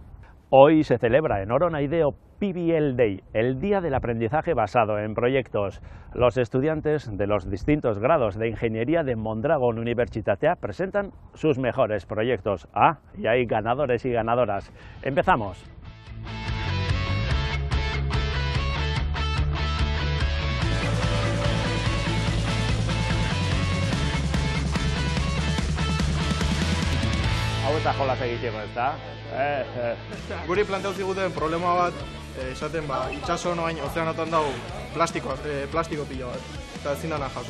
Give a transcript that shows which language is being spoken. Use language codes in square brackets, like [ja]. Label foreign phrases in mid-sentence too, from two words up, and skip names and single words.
[es] Hoy se celebra en Oronaideo PBL Day, el Día del Aprendizaje Basado en Proyectos. Los estudiantes de los distintos grados de Ingeniería de Mondragon Universitatea presentan sus mejores proyectos. Y hay ganadores y ganadoras. ¡Empezamos! [eu] Hau eta jolas egiteko, ezta? Guri planteatu ziguten problema bat, esaten itxaso noain ozeanotan dago plastiko pilo bat, eta ezin dana jaso.